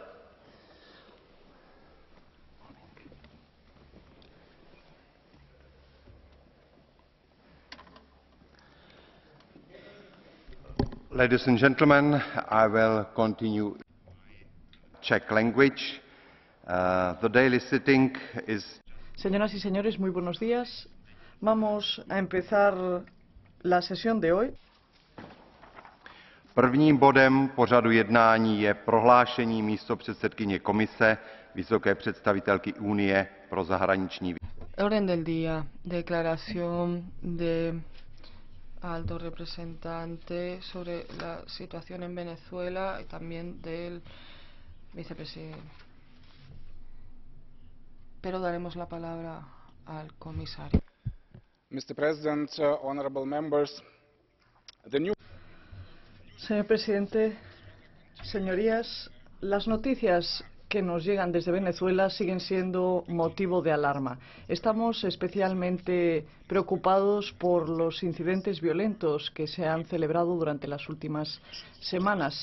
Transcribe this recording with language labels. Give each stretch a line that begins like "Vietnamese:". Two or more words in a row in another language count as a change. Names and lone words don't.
English: Ladies and gentlemen, I will continue Czech language. The daily sitting is...
Spanish: Señoras y señores, muy buenos días. Vamos a empezar la sesión de hoy.
Czech: Prvním bodem pořadu jednání je prohlášení místopředsedkyně komise, vysoké představitelky Unie pro zahraniční věci.
Spanish: Orden del día, declaración de alto representante sobre la situación en Venezuela y también del vicepresidente. Pero daremos la palabra al comisario.
English: Mr. President, honorable members, the new...
Spanish: Señor presidente, señorías, las noticias que nos llegan desde Venezuela siguen siendo motivo de alarma. Estamos especialmente preocupados por los incidentes violentos que se han celebrado durante las últimas semanas.